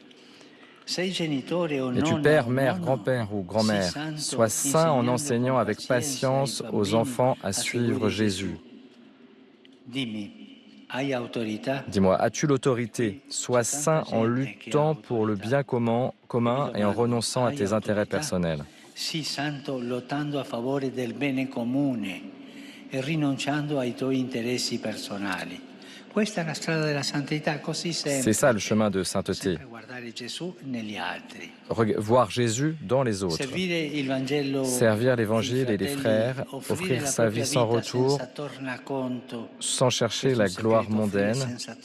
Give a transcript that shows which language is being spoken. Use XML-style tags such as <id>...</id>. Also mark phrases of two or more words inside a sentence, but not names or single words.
<fr>Es-tu père, mère, grand-père ou grand-mère? Sois saint en enseignant avec patience aux enfants à suivre Jésus. Dis-moi, as-tu l'autorité? Sois saint en luttant pour le bien commun et en renonçant à tes intérêts personnels.</fr> <it>Sii santo lottando a favore del bene comune e rinunciando ai tuoi interessi personali.</it> <fr>C'est ça le chemin de sainteté. Voir Jésus dans les autres. Servir l'Évangile et les frères, offrir sa vie sans retour, sans chercher la gloire mondaine.</fr>